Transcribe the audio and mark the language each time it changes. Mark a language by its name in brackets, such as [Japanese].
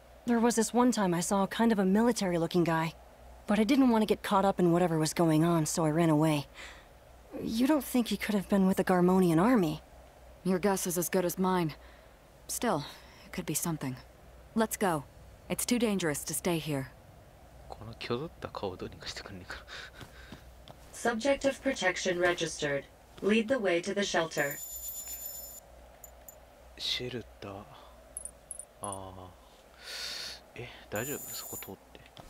[English] There was this one time I saw kind of a military-looking guy, but I didn't want to get caught up in whatever was going on, so I ran away. You don't think he could have been with the Garmonian army? Your guess is as good as mine. Still, it could be something. Let's go. It's too dangerous to stay here. [Japanese] この挙動った顔どうにかしてくんねえか [English] Subject of protection registered. Lead the way to the shelter. [Japanese] シェルター。ああ。大丈夫そこ通って。